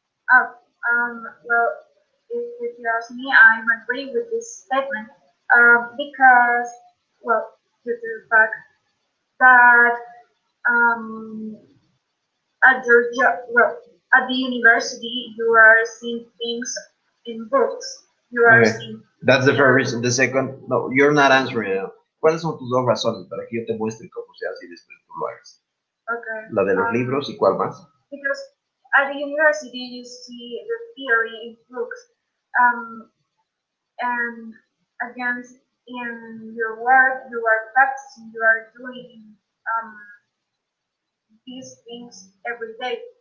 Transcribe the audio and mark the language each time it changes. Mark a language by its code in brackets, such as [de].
[en] Oh, well, if you ask me, I agree with this statement because, well, due to the fact that um, at your job, well, at the university, you are seeing things in books. You are Okay, seeing. that's the first reason. The second, no, you're not answering it. [es] ¿Cuáles son tus dos razones para que yo te muestre cómo se hace y después tú lo hagas? [en] Okay. [es] La de los libros y cuál más? [en] Because at the university, you see the theory in books, um, and against in your work, you are practicing, you are doing um, these things every day.